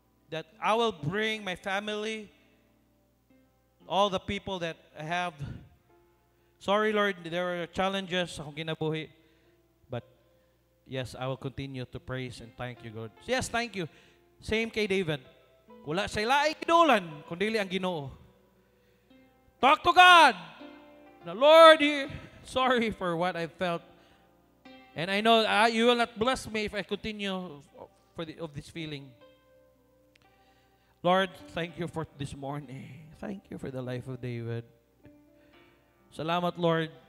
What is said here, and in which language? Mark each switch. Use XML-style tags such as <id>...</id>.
<en>That I will bring my family, all the people that I have. Sorry, Lord, there are challenges</en> <ceb>akong kinabuhi.</ceb> <en>But yes, I will continue to praise and thank you, God. Yes, thank you. Same kay David.</en> <ceb>Wala sa ilaing kinulan, kundi ang Ginoo.</ceb> <en>Talk to God. The Lord, sorry for what I felt. And I know you will not bless me if I continue of this feeling. Lord, thank you for this morning. Thank you for the life of David.</en> <ceb>Salamat, Lord.</ceb>